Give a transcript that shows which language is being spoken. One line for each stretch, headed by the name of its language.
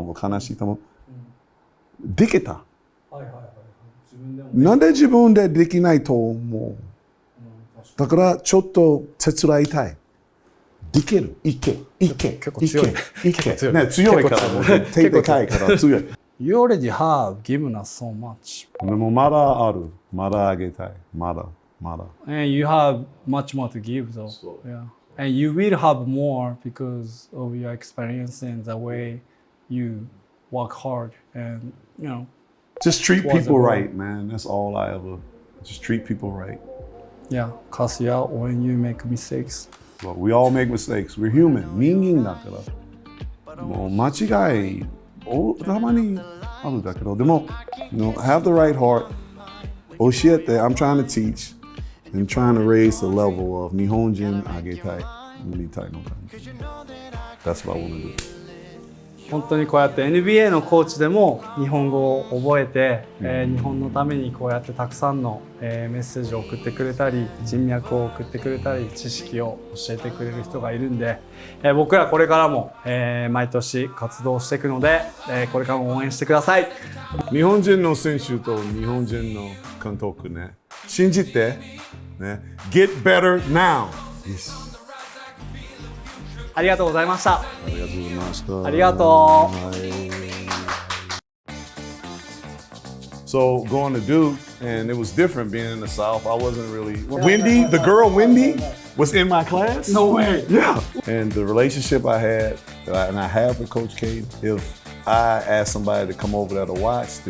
Japanese: 話多分できた。なんで自分でできないと思う？だからちょっと手伝いたい。できる。いけ。結構強い。ね、強いからもう手でかいから強い。
English: You already have given us so much.
Japanese: でもまだある。まだあげたい。まだ。
English: And you have much more to give though. Yeah. And you will have more because of your experience and the way you work hard and, you know. Just treat people right, man. That's all I ever. Just treat people right. Yeah, cuss you out when you make mistakes. Well, we all make mistakes. We're human.
Japanese: 人間だから。もう間違いたまにあるだけど、でも、
English: have the right heart.
Japanese: 教えて、
English: I'm trying to teach and trying to raise the level of
Japanese: 日本人上げたい、売りたいのか。
English: That's what I want to do.
Japanese: 本当にこうやって NBA のコーチでも日本語を覚えて、日本のためにこうやってたくさんの、メッセージを送ってくれたり人脈を送ってくれたり知識を教えてくれる人がいるんで、僕らこれからも、毎年活動していくので、これからも応援してください。日本人の選手と日本人の監督ね、信じて、ね、
English: Get better now! Yes.
Japanese: ありがとうございました。ありがとうございました。ありがとう。はい。
English: So going to Duke, and it was different being in the South. I wasn't really. Wendy, the girl Wendy, was in my class. No way. Yeah. And the relationship I had, and I have with Coach K, if I asked somebody to come over there to watch.